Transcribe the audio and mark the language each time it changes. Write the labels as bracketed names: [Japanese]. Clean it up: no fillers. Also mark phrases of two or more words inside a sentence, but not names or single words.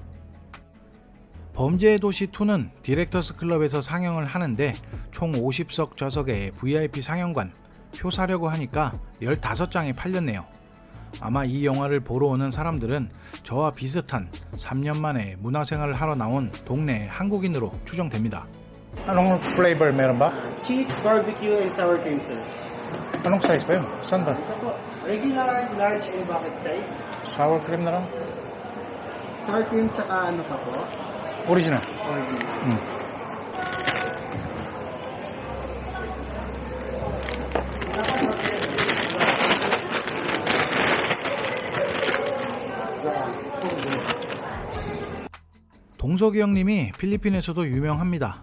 [Korean] 범죄의 도시 2는 디렉터스 클럽에서 상영을 하는데 총 50석 좌석의 VIP 상영관 표 사려고 하니까 15장이 팔렸네요. 아마 이 영화를 보러 오는 사람들은 저와 비슷한 3년 만에 문화생활을 하러 나온 동네 한국인으로 추정됩니다. [Filipino] Anong flavor meron ba? [English] Cheese, barbecue, and sour cream, sir. [Filipino] Anong size ba yun? Saan ba? Ito po, [English] regular, large, and bucket size. [Filipino] Sour cream na lang? Sour cream, tsaka ano pa po? Original. Original. [Korean] 동석이 형님이 필리핀에서도 유명합니다.